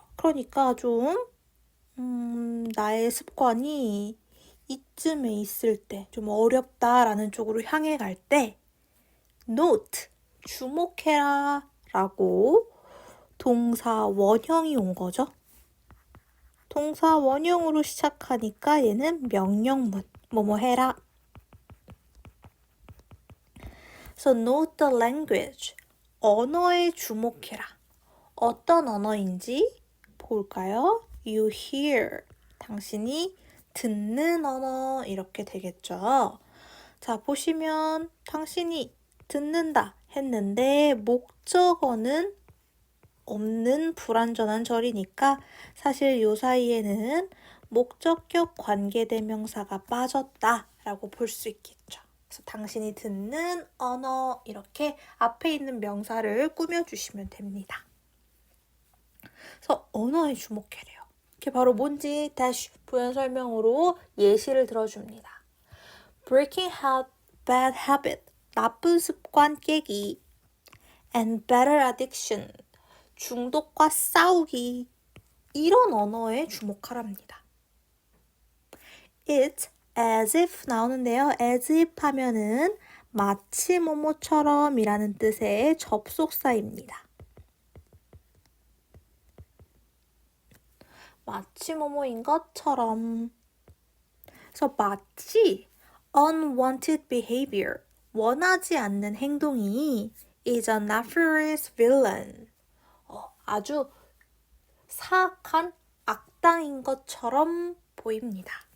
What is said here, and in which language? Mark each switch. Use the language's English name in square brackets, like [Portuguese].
[Korean] 그러니까 좀 나의 습관이 이쯤에 있을 때 좀 어렵다라는 쪽으로 향해 갈 때 note, 주목해라 라고 동사 원형이 온 거죠. 동사 원형으로 시작하니까 얘는 명령문, 뭐뭐 해라. [English] So note the language, [Korean] 언어에 주목해라. 어떤 언어인지 볼까요? [English] You hear, [Korean] 당신이 듣는 언어 이렇게 되겠죠. 자, 보시면 당신이 듣는다 했는데 목적어는 없는 불완전한 절이니까 사실 요 사이에는 목적격 관계대명사가 빠졌다라고 볼 수 있겠죠. 그래서 당신이 듣는 언어 이렇게 앞에 있는 명사를 꾸며주시면 됩니다. 그래서 언어에 주목해래요. 이게 바로 뭔지 다시 부연 설명으로 예시를 들어줍니다. [English] Breaking bad habit, [Korean] 나쁜 습관 깨기 [English] and better addiction, [Korean] 중독과 싸우기 이런 언어에 주목하랍니다. [English] It's as if [Korean] 나오는데요. as if 하면은 마치 뭐뭐처럼 이라는 뜻의 접속사입니다. 마치 뭐뭐인 것처럼. 그래서 마치 [English] unwanted behavior, [Korean] 원하지 않는 행동이 [English] is a nefarious villain, [Korean] 아주 사악한 악당인 것처럼 보입니다.